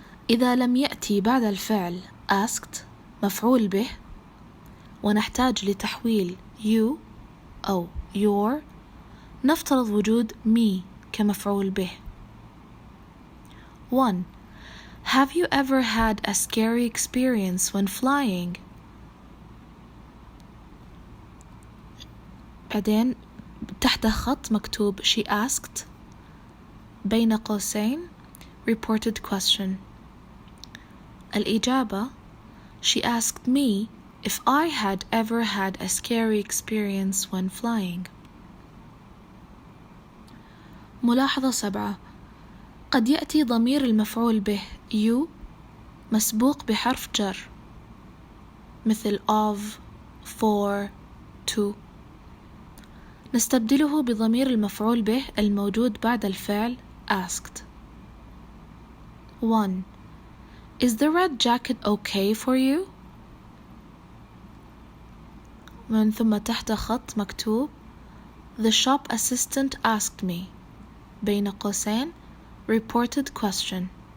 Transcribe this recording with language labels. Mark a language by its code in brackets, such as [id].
[ar] إذا لم يأتي بعد الفعل asked مفعول به ونحتاج لتحويل you أو your نفترض وجود me كمفعول به. 1. [en] Have you ever had a scary experience when flying? [ar] بعدين تحت خط مكتوب [en] she asked [ar] بين قوسين [en] reported question. [ar] الإجابة [en] she asked me if I had ever had a scary experience when flying. [ar] ملاحظة 7. قد يأتي ضمير المفعول به you مسبوق بحرف جر مثل of, for, to. نستبدله بضمير المفعول به الموجود بعد الفعل asked. 1. [en] Is the red jacket okay for you? [ar] من ثم تحت خط مكتوب [en] The shop assistant asked me [ar] بين قوسين [en] reported question.